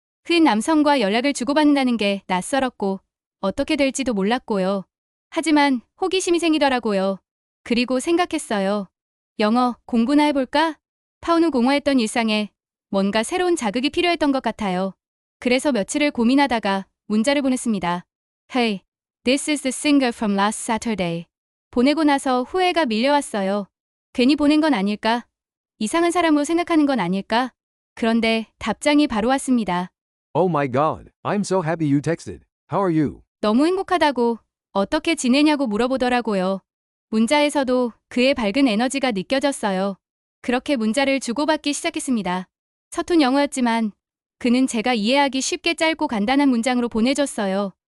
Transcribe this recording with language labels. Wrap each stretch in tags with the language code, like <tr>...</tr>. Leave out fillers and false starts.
<ko>그 남성과 연락을 주고받는다는 게 낯설었고 어떻게 될지도 몰랐고요. 하지만 호기심이 생기더라고요. 그리고 생각했어요. 영어 공부나 해볼까? 파운 후 공허했던 일상에 뭔가 새로운 자극이 필요했던 것 같아요. 그래서 며칠을 고민하다가 문자를 보냈습니다.</ko> <en>Hey, this is the singer from last Saturday.</en> <ko>보내고 나서 후회가 밀려왔어요. 괜히 보낸 건 아닐까? 이상한 사람으로 생각하는 건 아닐까? 그런데 답장이 바로 왔습니다.</ko> <en>Oh my god, I'm so happy you texted. How are you?</en> <ko>너무 행복하다고 어떻게 지내냐고 물어보더라고요. 문자에서도 그의 밝은 에너지가 느껴졌어요. 그렇게 문자를 주고받기 시작했습니다. 서툰 영어였지만 그는 제가 이해하기 쉽게 짧고 간단한 문장으로 보내줬어요.</ko>